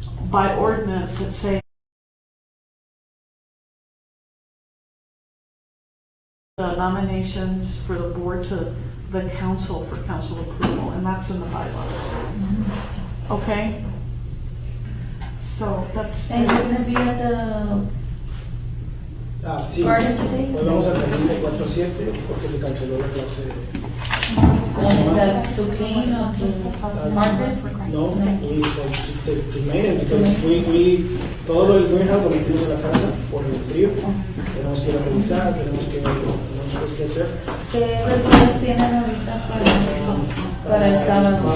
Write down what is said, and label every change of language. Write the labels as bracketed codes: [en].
[en] by ordinance that say the nominations for the board to the council for council approval, and that's in the bylaws. Okay? So that's. And you're gonna be at the [es] Sí, [en] garden today? [es] hoy vamos a tener de 4 a 7 porque se canceló la clase de... [en] And is that to clean or to harvest? No, to maintenance, because we, [es] todo lo del greenhouse lo metimos en la casa por el frío. Tenemos que ir a revisar, tenemos que hacer. ¿Qué recuerdos tienen ahorita para el sábado?